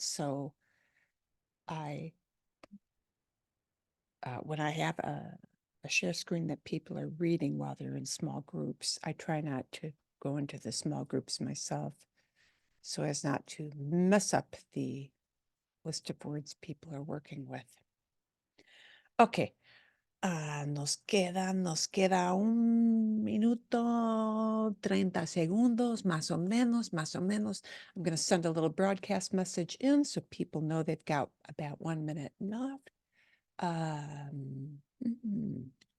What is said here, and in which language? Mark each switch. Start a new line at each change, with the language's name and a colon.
English: So when I have a share screen that people are reading while they're in small groups, I try not to go into the small groups myself so as not to mess up the list of words people are working with. Okay.
Spanish: Nos queda 1 minuto, 30 segundos, más o menos, más o menos.
English: I'm going to send a little broadcast message in so people know they've got about 1 minute left. Mhm.